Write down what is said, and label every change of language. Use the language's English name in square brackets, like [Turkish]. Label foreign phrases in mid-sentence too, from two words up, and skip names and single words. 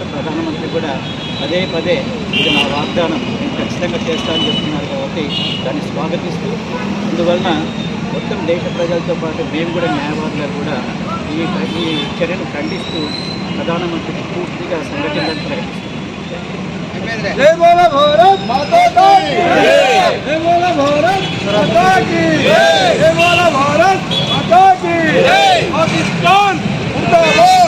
[Telugu] ప్రధానమంత్రి కూడా పదే ఇది నా వాగ్దానం, నేను ఖచ్చితంగా చేస్తానని చెప్తున్నారు. కాబట్టి దాన్ని స్వాగతిస్తూ అందువలన మొత్తం దేశ ప్రజలతో పాటు మేము కూడా న్యాయవాదులు కూడా ఈ చర్యను ఖండిస్తూ ప్రధానమంత్రికి పూర్తిగా సంఘటనలను ప్రకటిస్తున్నాం. [Hindi] जय बोला भारत माता की जय, जय बोला भारत माता की जय, जय बोला भारत माता की जय। पाकिस्तान मुर्दाबाद।